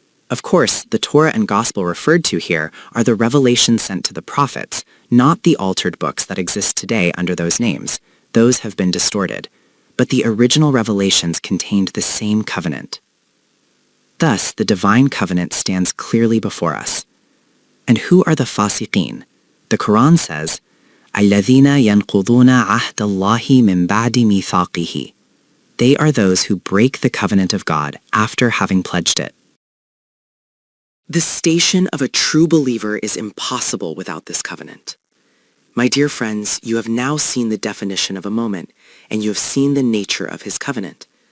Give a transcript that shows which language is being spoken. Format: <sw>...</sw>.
<en>Of course, the Torah and Gospel referred to here are the revelations sent to the prophets, not the altered books that exist today under those names. those have been distorted, but the original revelations contained the same covenant. Thus, the divine covenant stands clearly before us. And who are the fasiqeen?</en> <ar>The Quran says, الَّذِينَ يَنْقُضُونَ عَهْدَ اللَّهِ مِنْ بَعْدِ مِيثَاقِهِ.</ar> <en>They are those who break the covenant of God after having pledged it. The station of a true believer is impossible without this covenant. My dear friends, you have now seen the definition of a moment, and you have seen the nature of his covenant.</en>